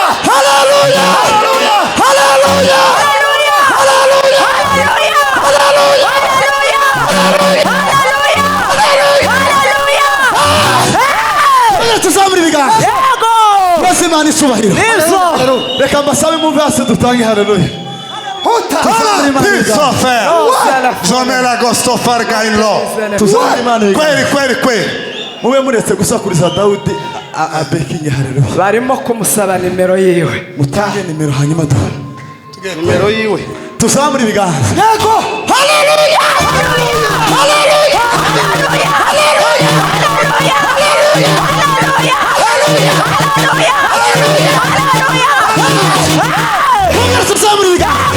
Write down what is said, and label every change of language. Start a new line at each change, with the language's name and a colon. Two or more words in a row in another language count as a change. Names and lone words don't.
Kinyarwanda: Haleluya. Haleluya. Haleluya. Haleluya. Tuzamure ibiganza. Yego! Tuweze Imana icyubahiro. Reka mbasabe mumve hasi dutange haleluya. Jamais la gosto farga in lo. Tuzamure Imana ibiganza. Kweli. Mube muretse gusakuriza Dawudi abekinge haleluya. barimo kumusaba nimero yiwe. Mutange nimero hanyuma duhura. Nimero yiwe. Tuzamure ibiganza. Yego. Haleluya. Haleluya. Tuzamure ibiganza.